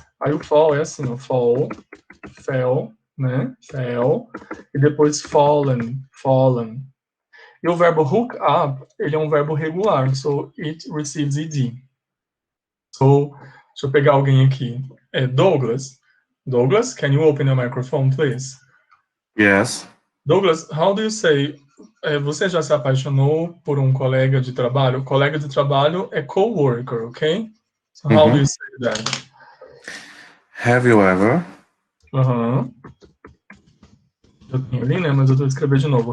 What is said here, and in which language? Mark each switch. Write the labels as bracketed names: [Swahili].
[Portuguese] Aí o fall é assim, o fall, fell, né? Fell, e depois fallen. E o verbo hook up, ele é um verbo regular, [English] so it receives ed. [Portuguese] So, deixa eu pegar alguém aqui. Douglas. [English] Douglas, can you open your microphone, please? Yes. Douglas, how do you say [Portuguese] Você já se apaixonou por um colega de trabalho? Colega de trabalho é coworker, ok? [English] So how do you say that? Have you ever? [Portuguese] Aham. Eu tenho ali, né? Mas eu vou escrever de novo.